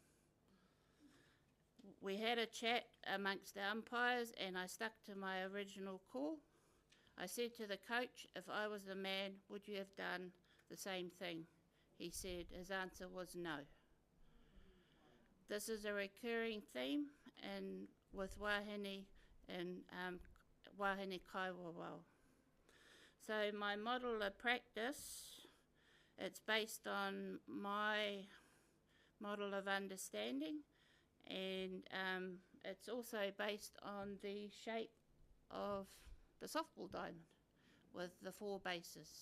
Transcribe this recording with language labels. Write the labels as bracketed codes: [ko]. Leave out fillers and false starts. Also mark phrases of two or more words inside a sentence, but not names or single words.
[en] We had a chat amongst the umpires and I stuck to my original call. I said to the coach, if I was the man, would you have done the same thing? He said his answer was no. This is a recurring theme with wāhine and [mi] wāhine kaiwawao. [en] So my model of practice, it's based on my model of understanding, and it's also based on the shape of the softball diamond with the 4 bases.